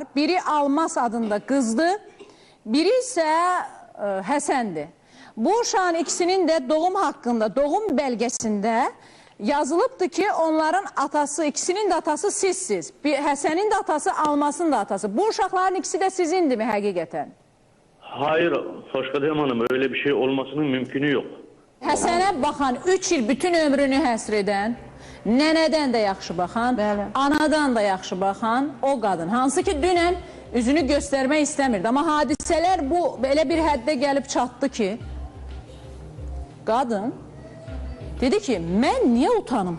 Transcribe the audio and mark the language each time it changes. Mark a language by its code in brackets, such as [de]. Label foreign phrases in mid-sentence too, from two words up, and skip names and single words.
[az] Biri Almaz adında qızdır, biri isə Həsəndir. Bu uşağın ikisinin də doğum haqqında, doğum bəlgəsində yazılıbdır ki, onların atası, ikisinin də atası sizsiz. Həsənin də atası, Almazın da atası. Bu uşaqların ikisi də sizindirmi həqiqətən? [tr] Hayır, Xoşqədəm Hanım, öyle bir şey olmasının mümkünü yok. [az] Həsənə baxan, 3 il bütün ömrünü həsr edən, nənədən də yaxşı baxan, anadan da yaxşı baxan o qadın. Hansı ki, dünən üzünü göstərmək istəmirdi. Amma hadisələr bu belə bir həddə gəlib çatdı ki, qadın dedi ki, mən niyə utanım?